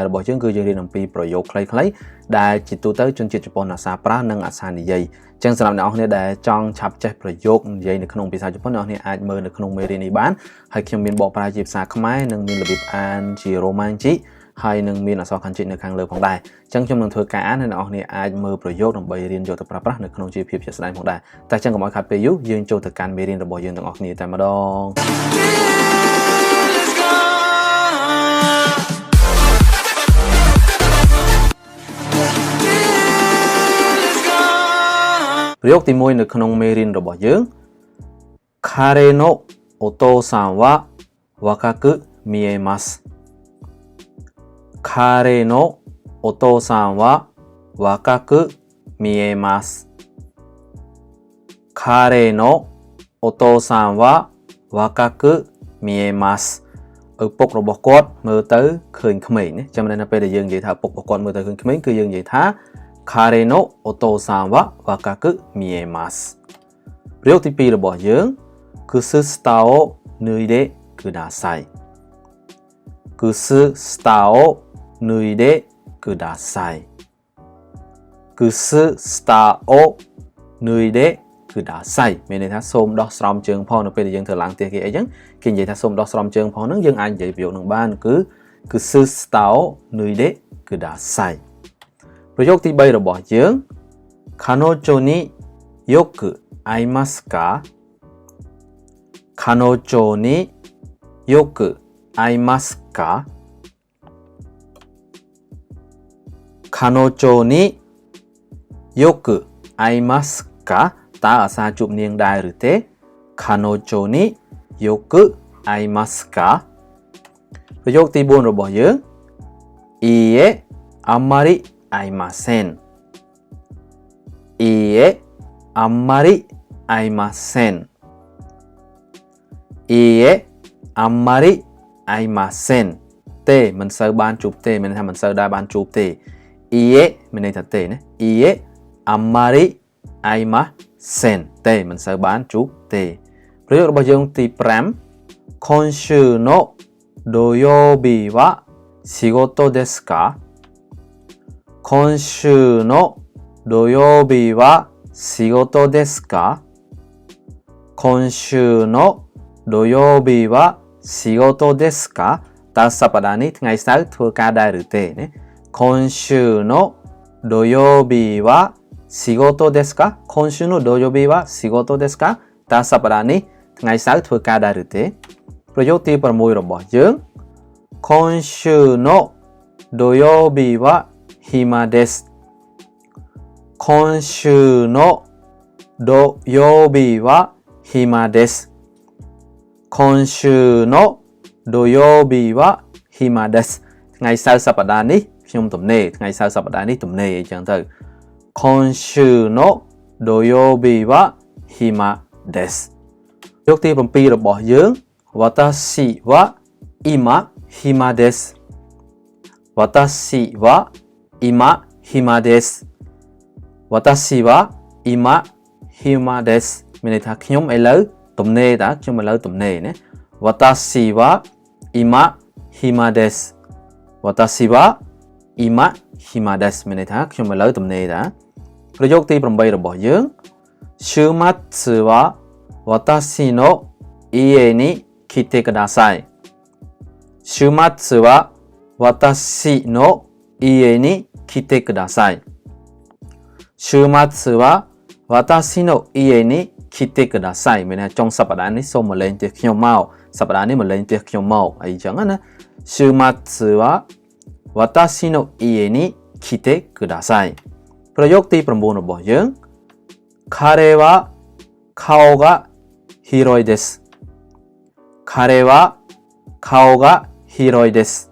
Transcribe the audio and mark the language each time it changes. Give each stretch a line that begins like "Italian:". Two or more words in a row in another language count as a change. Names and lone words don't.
Khmer: របស់យើងគឺយើងរៀនអំពីប្រយោគខ្លីៗដែលជាទូទៅជនជាតិជប៉ុនអាសាប្រើនិងអាសានិយាយអញ្ចឹងសម្រាប់អ្នកនរគ្នាដែលចង់ឆាប់ចេះប្រយោគនិយាយនៅក្នុងភាសាជប៉ុនអ្នកនរគ្នាអាចមើលនៅក្នុងមេរៀននេះបានហើយខ្ញុំមានបកប្រែជាភាសាខ្មែរនិងមានរបៀបអានជា Romanji ហើយនឹងមានអក្សរខាន់ជីនៅខាងលើផងដែរអញ្ចឹងខ្ញុំនឹងធ្វើការអានហើយអ្នកនរគ្នាអាចមើលប្រយោគដើម្បីរៀនយកទៅប្រើប្រាស់នៅក្នុងជីវភាពជាក់ស្ដែងផងដែរតែអញ្ចឹងកុំឲ្យខាត់ពេលយូរយើងចូលទៅកាន់មេរៀនរបស់យើងទាំងអស់គ្នាតែម្ដង ប្រយោគទី1នៅក្នុងមេរៀនរបស់យើង
Japanese: 彼のお父さんは若く見えます彼のお父さんは若く見えます彼のお父さんは若く見えます
Khmer: ឪពុករបស់គាត់មើលទៅឃើញក្មេងណាចាំនៅពេលដែលយើងនិយាយថាឪពុករបស់គាត់មើលទៅឃើញក្មេងគឺយើងនិយាយថា
Japanese: 彼のお父さんは若く見えます
Khmer: ប្រយោគទី2របស់យើង
Japanese: 靴下を脱いでください靴下を脱いでください靴下を脱いでください
Khmer: មានន័យថាសូមដោះស្រោមជើងផងនៅពេលដែលយើងធ្វើឡើងផ្ទះគេអីចឹងគេនិយាយថាសូមដោះស្រោមជើងផងហ្នឹងយើងអាចនិយាយប្រយោគនឹងបានគឺ
Japanese: 靴下を脱いでください
Khmer: ប្រយោគទី3របស់យើង
Japanese: 彼女によく会いますか彼女によく会いますか彼女によく会いますか
Khmer: តើអាសាជួបនាងដែរឬទេ
Japanese: 彼女によく会いますか
Khmer: ប្រយោគទី4របស់យើង
Japanese: いいえあんまり会いませんいいえあんまり会いませんいいえあんまり会いません
Khmer: ទេមិនសូវបានជួបទេមានន័យថាមិនសូវដែរបានជួបទេいいえមានន័យថាទេណា
Japanese: いいえあんまり会いません
Khmer: ទេមិនសូវបានជួបទេប្រយោគរបស់យើងទី
Japanese: 5 今週の土曜日は仕事ですか今週の土曜日は仕事ですか今週の土曜日は仕事ですか
Khmer: តើសប្តាហ៍នេះថ្ងៃសៅរ៍ធ្វើការដែរឬទេណា
Japanese: 今週の土曜日は仕事ですか今週の土曜日は仕事ですかតើស
Khmer: ប្តាហ៍នេះថ្ងៃសៅរ៍ធ្វើការដែរឬទេប្រយោគទី6របស់យើង
Japanese: 今週の土曜日は暇です今週の土曜日は暇です今週の土曜日は暇です
Khmer: ថ្ងៃសៅរ៍សប្តាហ៍នេះខ្ញុំទំនេរថ្ងៃសៅរ៍សប្តាហ៍នេះទំ នេរអញ្ចឹងទៅ
Japanese: 今週の土曜日は暇です
Khmer: ប្រយោគទី7របស់យើង
Japanese: 私は今暇です私は今暇です私は今暇です
Khmer: មានន័យថាខ្ញុំឥឡូវទំនេរតា ខ្ញុំឥឡូវទំនេរណា
Japanese: 私は今暇です私は今暇です
Khmer: មានន័យថាខ្ញុំឥឡូវទំនេរតាប្រយោគទី8របស់យើង
Japanese: 週末は私の家に来てください週末は私の家に来てください週末は私の家に来てください
Khmer: មានន័យថាចុងសប្តាហ៍នេះសូមមកលេងផ្ទះខ្ញុំមកសប្តាហ៍នេះមកលេងផ្ទះខ្ញុំមកអីចឹងណា
Japanese: 週末は私の家に来てください
Khmer: ប្រយោគទី9របស់យើង
Japanese: 彼は顔が広いです彼は顔が広いです